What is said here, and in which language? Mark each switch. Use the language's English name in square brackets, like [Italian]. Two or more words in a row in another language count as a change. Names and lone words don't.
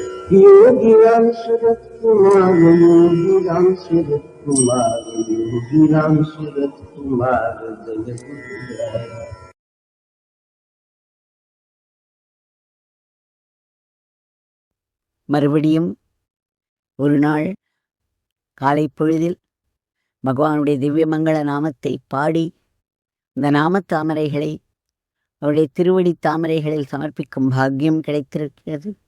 [Tamil] योगी राम सूरत कुमार, योगी राम सूरत कुमार, योगी राम सूरत कुमार जय गुरुराय। மறுபடியும் ஒரு நாள் காலை பொழுதில் பகவானுடைய திவ்யமங்கள நாமத்தை பாடி இந்த நாமத்தாமரைகளை அவருடைய திருவடி தாமரைகளில் சமர்ப்பிக்கும் பாக்கியம் கிடைத்திருக்கிறது.